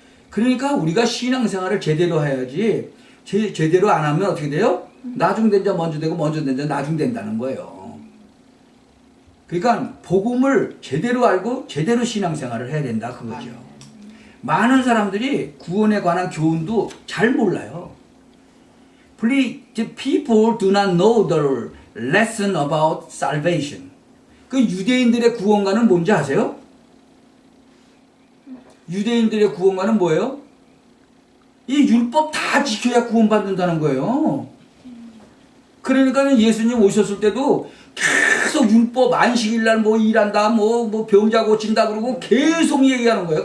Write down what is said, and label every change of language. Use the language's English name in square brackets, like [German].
[Korean] 그러니까 우리가 신앙생활을 제대로 해야지, 제대로 안 하면 어떻게 돼요? 나중된 자 먼저 되고 먼저 된 자 나중된다는 거예요. 그러니까 복음을 제대로 알고 제대로 신앙생활을 해야 된다 그거죠. 많은 사람들이 구원에 관한 교훈도 잘 몰라요. [English] People do not know the lesson about salvation. [Korean] 그 유대인들의 구원관은 뭔지 아세요? 유대인들의 구원관은 뭐예요? 이 율법 다 지켜야 구원받는다는 거예요. 그러니까 예수님 오셨을 때도 계속 율법 안식일날 뭐 일한다, 뭐 병자 고친다 그러고 계속 얘기하는 거예요.